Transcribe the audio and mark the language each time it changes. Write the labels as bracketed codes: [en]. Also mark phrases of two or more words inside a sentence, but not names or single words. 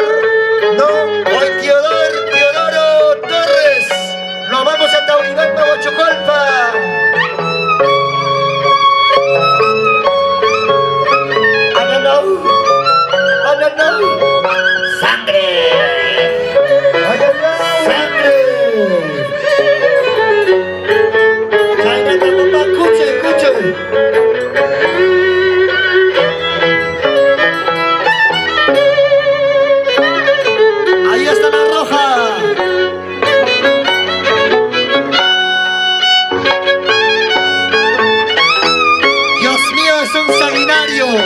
[es] No. Hoy Teodoro Torres. Nos vamos a Tauribamba, Huachocolpa. Ananau. ¡Sangre! ¡Ay, ay, ay! ¡Sangre! ¡Cállate, papá! ¡Escuche, escuche! ¡Ahí está la roja! ¡Dios mío, es un sanguinario!